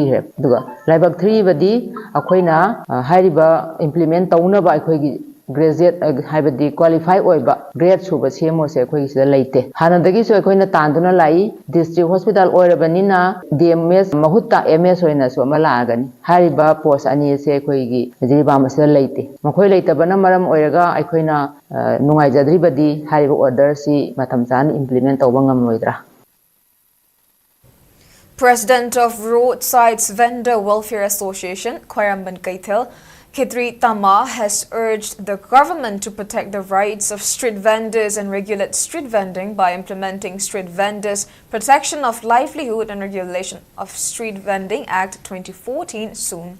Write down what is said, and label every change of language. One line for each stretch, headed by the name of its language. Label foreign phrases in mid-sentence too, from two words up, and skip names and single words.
Manipuri: he aduga laibak 3 badi akoina hariba implement tawnaba akoigi graduate haibadi qualify oiba grade suba CMO se akoigi sida leite hanadagi so akoina tanduna lai
English: district hospital
Manipuri: oirabanina DMS mahutta MS oina so amala agani hariba post ani se akoigi Jiribam sida leite makoi leitabana maram oiraga akoina nungai jadribadi hariba order si matam chan implement tawba ngamloidra.
English: President of Roadsides Vendor Welfare Association, Kayisii Tama, has urged the government to protect the rights of street vendors and regulate street vending by implementing Street Vendors Protection of Livelihood and Regulation of Street Vending Act 2014 soon.